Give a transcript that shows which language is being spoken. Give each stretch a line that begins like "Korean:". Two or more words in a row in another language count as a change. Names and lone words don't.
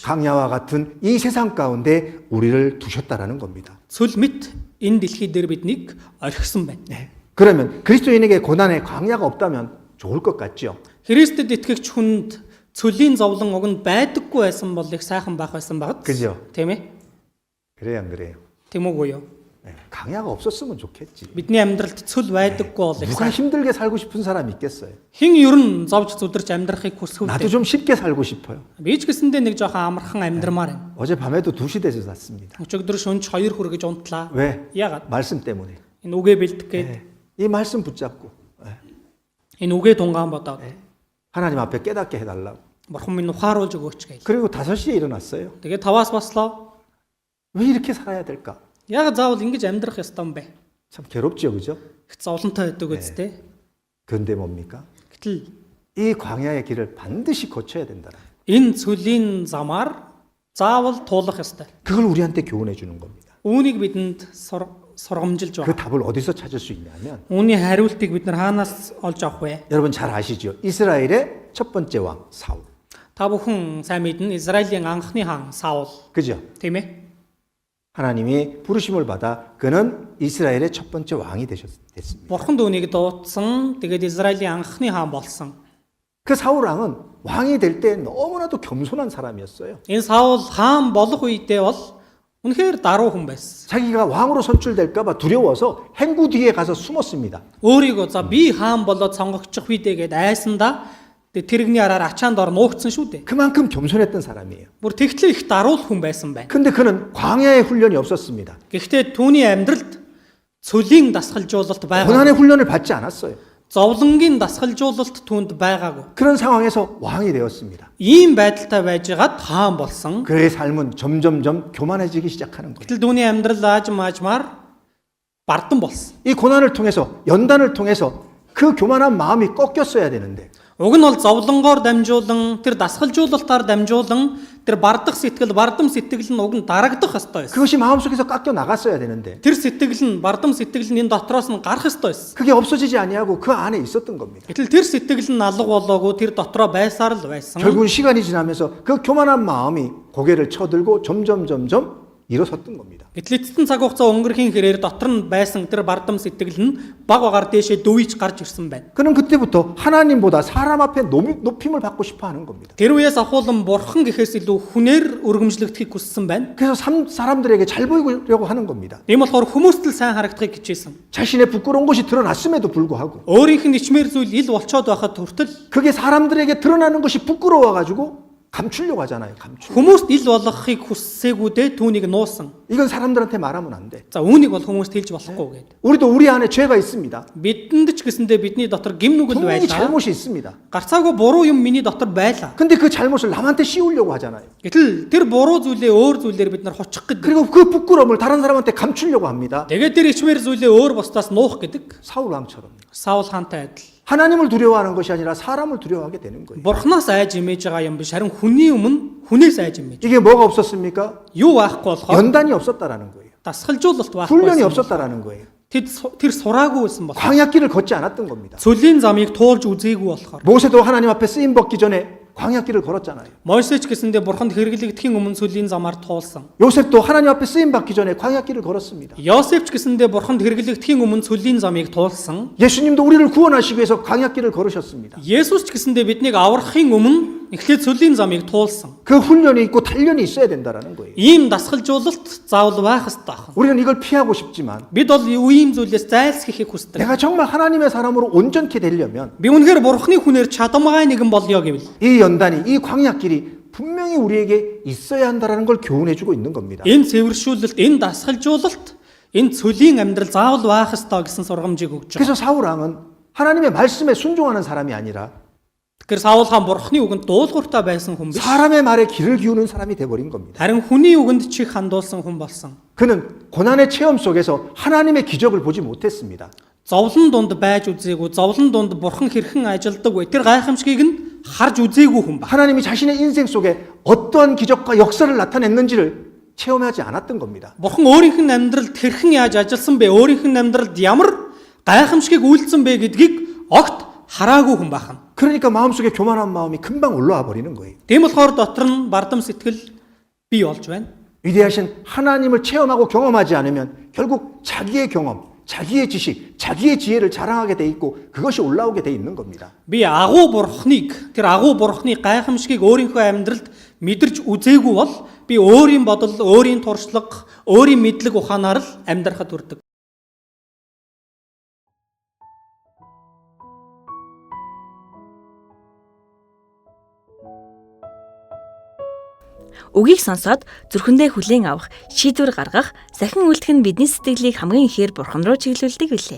Korean: 강야와 같은 이 세상 가운데 우리를 두셨다라는 겁니다.
Mongolian: цөл мэт энэ дэлхий дээр биднийг орхисон байна.
Korean: 그러면 그리스도인에게 고난의 광야가 없다면 좋을 것 같죠.
Mongolian: Христэд итгэгч хүнд цөлийн зовлон уг нь байдаггүй байсан бол их сайхан байх байсан багт.
Korean: 그죠?
Mongolian: Тийм ээ?
Korean: 그래요, 안 그래요?
Mongolian: Тийм үгүй юу?
Korean: 네, 강야가 없었으면 좋겠지.
Mongolian: Бидний амьдралд цөл байдаггүй бол их
Korean: 누가
Mongolian: сайхан.
Korean: 힘들게 살고 싶은 사람이 있겠어요?
Mongolian: Хэн ер нь зовж зүдэрч амьдрахыг хүсэх
Korean: 나도
Mongolian: үү?
Korean: 좀 쉽게 살고 싶어요.
Mongolian: Би ч гэсэндээ нэг жоохон амархан амьдрмаар байна.
Korean: 어젯밤에도 2시 돼서 잤습니다.
Mongolian: Өчигдөр шөнө 2 хүргэж унтлаа.
Korean: 왜?
Mongolian: Яагаад?
Korean: 말씀 때문에.
Mongolian: Энэ үгээ бэлдэх гээд
Korean: 네, 이 말씀 붙잡고
Mongolian: энэ үгээ тунгаан бодоод
Korean: 하나님 앞에 깨닫게 해달라고.
Mongolian: бурхан минь ухааруулж өгөөч гэж.
Korean: 그리고 5시에 일어났어요.
Mongolian: Тэгээд 5-аас бослоо.
Korean: 왜 이렇게 살아야 될까?
Mongolian: Яг заавал ингэж амьдрах ёстой юм бэ?
Korean: 참 괴롭죠, 그죠?
Mongolian: Их зовлонтой байдаг үстэй.
Korean: 그런데 뭡니까?
Mongolian: Гэтэл
Korean: 이 광야의 길을 반드시 거쳐야 된다.
Mongolian: энэ цөлийн замаар заавал туулах ёстой.
Korean: 그걸 우리한테 교훈해 주는 겁니다.
Mongolian: Үүнийг бидэнд сургамжилж
Korean: 그
Mongolian: байна.
Korean: 답을 어디서 찾을 수 있냐면
Mongolian: Үүний хариултыг бид нар хаанаас олж авах вэ?
Korean: 여러분 잘 아시죠? 이스라엘의 첫 번째 왕 사울.
Mongolian: Та бүхэн сайн мэднэ Израилийн анхны хаан Саул
Korean: 그죠?
Mongolian: тийм ээ?
Korean: 하나님이 부르심을 받아 그는 이스라엘의 첫 번째 왕이 됐습니다.
Mongolian: Бурханд үүнийг дуудсан. Тэгээд Израилийн анхны хаан болсон.
Korean: 그 사울 왕은 왕이 될 때 너무나도 겸손한 사람이었어요.
Mongolian: Энэ Саул хаан болох үедээ бол үнэхээр даруй хүн байсан.
Korean: 자기가 왕으로 선출될까 봐 두려워서 행구 뒤에 가서 숨었습니다.
Mongolian: Өөрийгөө за би хаан болоод сонгогдчих үедээ гээд айсандаа тэрэгний араар ачаанд ор нуугдсан шүү дээ.
Korean: 그만큼 겸손했던 사람이에요.
Mongolian: Бүр тэгтлээ их даруул хүн байсан байна.
Korean: 근데 그는 광야의 훈련이 없었습니다.
Mongolian: Гэхдээ түүний амьдралд цөлийн дасгалжуулалт байгаа.
Korean: 고난의 훈련을 받지 않았어요.
Mongolian: Зовлонгийн дасгалжуулалт түүнд байгаагүй.
Korean: 그런 상황에서 왕이 되었습니다.
Mongolian: Ийм байдалтай байжгаад хаан болсон.
Korean: 그의 삶은 점점점 교만해지기 시작하는 거예요.
Mongolian: Гэтэл түүний амьдрал аажмаар бардам болсон.
Korean: 이 고난을 통해서 연단을 통해서 그 교만한 마음이 꺾였어야 되는데
Mongolian: Уг нь бол зовлонгоор дамжуулан тэр дасгалжуулалтаар дамжуулан тэр бардах сэтгэл, бардам сэтгэл нь уг нь дарагдах ёстой байсан.
Korean: 그것이 마음속에서 깎여 나갔어야 되는데
Mongolian: Тэр сэтгэл нь бардам сэтгэл нь энэ дотроос нь гарах ёстой байсан.
Korean: 그게 없어지지 아니하고 그 안에 있었던 겁니다.
Mongolian: Гэтэл тэр сэтгэл нь алга болоогүй тэр дотроо байсаар л байсан.
Korean: 결국은 시간이 지나면서 그 교만한 마음이 고개를 쳐들고 점점 일어섰던 겁니다.
Mongolian: Гэтэл эцэстэн цаг хугацаа өнгөрхийн хэрээр дотор нь байсан тэр бардам сэтгэл нь баг багаар дээшээ дөвийж гарч ирсэн байна.
Korean: 그는 그때부터 하나님보다 사람 앞에 높임을 받고 싶어 하는 겁니다.
Mongolian: Тэр үеэс ахуулан бурхан гэхээс илүү хүнээр өргөмжлөгдөхийг хүссэн байна.
Korean: 그래서 사람들에게 잘 보이려고 하는 겁니다.
Mongolian: Тийм болохоор хүмүүст л сайн харагдахыг хичээсэн.
Korean: 자신의 부끄러운 것이 드러났음에도 불구하고
Mongolian: Өөрийнх нь ичмэр зүйл ил болцоод байхад хүртэл
Korean: 그게 사람들에게 드러나는 것이 부끄러워가지고 감추려고 하잖아요. 감추.
Mongolian: хүмүүст ил болгохыг хүссээгүүдээ түүнийг нуусан.
Korean: 이건 사람들한테 말하면 안 돼.
Mongolian: За үүнийг бол хүмүүст хэлж болохгүй гэдэг.
Korean: 우리도 우리 안에 죄가 있습니다.
Mongolian: Бидэнд ч гэсэндээ бидний дотор гим нүгэл
Korean: 분명히
Mongolian: байлаа.
Korean: 잘못이 있습니다.
Mongolian: Гарцаагүй буруу юм миний дотор байлаа.
Korean: 근데 그 잘못을 남한테 씌우려고 하잖아요.
Mongolian: Гэтэл тэр буруу зүйлээ өөр зүйлээр бид нар хучих гэдэг.
Korean: 그리고 그 부끄러움을 다른 사람한테 감추려고 합니다.
Mongolian: Тэгээд тэр ичмэр зүйлээ өөр бусдаас нуух гэдэг.
Korean: 사울 왕처럼.
Mongolian: Саул хаантай адил.
Korean: 하나님을 두려워하는 것이 아니라 사람을 두려워하게 되는 거예요.
Mongolian: Бурханаас айж имэж байгаа юм биш харин хүний өмнө хүнээс айж имэж.
Korean: 이게 뭐가 없었습니까?
Mongolian: Юу байхгүй болохоор
Korean: 연단이 없었다라는 거예요.
Mongolian: дасгалжуулалт
Korean: 훈련이
Mongolian: байхгүй.
Korean: 없었다라는 거예요.
Mongolian: Тэр сураагүй байсан бол.
Korean: 광야길을 걷지 않았던 겁니다.
Mongolian: Цөлийн замыг туулж үзээгүй болохоор.
Korean: 모세도 하나님 앞에 쓰임 받기 전에 광야길을 걸었잖아요.
Mongolian: Мойсеч гэсэндээ бурханд хэрэглэгдэхийн өмнө цөлийн замаар туулсан.
Korean: 요셉도 하나님 앞에 쓰임 받기 전에 광야길을 걸었습니다.
Mongolian: Йосефч гэсэндээ бурханд хэрэглэгдэхийн өмнө цөлийн замыг туулсан.
Korean: 예수님도 우리를 구원하시기 위해서 광야길을 걸으셨습니다.
Mongolian: Есүс ч гэсэндээ биднийг аврахын өмнө эхлээд цөлийн замыг туулсан.
Korean: 그 훈련이 있고 단련이 있어야 된다라는 거예요.
Mongolian: Ийм дасгалжуулалт заавал байх ёстой байна.
Korean: 우리는 이걸 피하고 싶지만
Mongolian: Бид бол ийм зүйлээс зайлсхийхийг хүсдэг.
Korean: 내가 정말 하나님의 사람으로 온전케 되려면
Mongolian: Би үнэхээр бурхны хүнээр чадамгай нэгэн болё гэвэл
Korean: 이 연단이 이 광야길이 분명히 우리에게 있어야 한다라는 걸 교훈해 주고 있는 겁니다.
Mongolian: энэ цэвэршүүлэлт, энэ дасгалжуулалт, энэ цөлийн амьдрал заавал байх ёстой гэсэн сургамжийг өгч байгаа.
Korean: 그래서 사울 왕은 하나님의 말씀에 순종하는 사람이 아니라
Mongolian: Тэгэхээр Саул хаан бурхны үгэнд дуулууртай байсан хүн биш.
Korean: 사람의 말에 귀를 기우는 사람이 돼버린 겁니다.
Mongolian: Харин хүний үгэнд чих хандуулсан хүн болсон.
Korean: 그는 고난의 체험 속에서 하나님의 기적을 보지 못했습니다.
Mongolian: Зовлон дунд байж үзээгүй, зовлон дунд бурхан хэрхэн ажилдаг вэ? Тэр гайхамшигыг нь харж үзээгүй хүн ба.
Korean: 하나님이 자신의 인생 속에 어떠한 기적과 역사를 나타냈는지를 체험하지 않았던 겁니다.
Mongolian: Бурхан өөрийнх нь амьдралд хэрхэн яаж ажилласан бэ? Өөрийнх нь амьдралд ямар гайхамшигыг үйлдсэн бэ гэдгийг огт хараагүй хүн бахан.
Korean: 그러니까 마음속에 교만한 마음이 금방 올라와 버리는 거예요.
Mongolian: Тийм болохоор дотор нь бардам сэтгэл бий болж байна.
Korean: 위대하신 하나님을 체험하고 경험하지 않으면 결국 자기의 경험, 자기의 지식, 자기의 지혜를 자랑하게 돼 있고 그것이 올라오게 돼 있는 겁니다.
Mongolian: Би агуу бурхныг тэр агуу бурхны гайхамшигыг өөрийнхөө амьдралд мэдэрч үзээгүй бол би өөрийн бодол, өөрийн туршлага, өөрийн мэдлэг ухаанаар л амьдрахад хүрдэг. Үгийг сонсоод зүрхэндээ хүлээн авах, шийдвэр гаргах, сахин үлдэх нь бидний сэтгэлийг хамгийн ихээр Бурхан руу чиглүүлдэг билээ.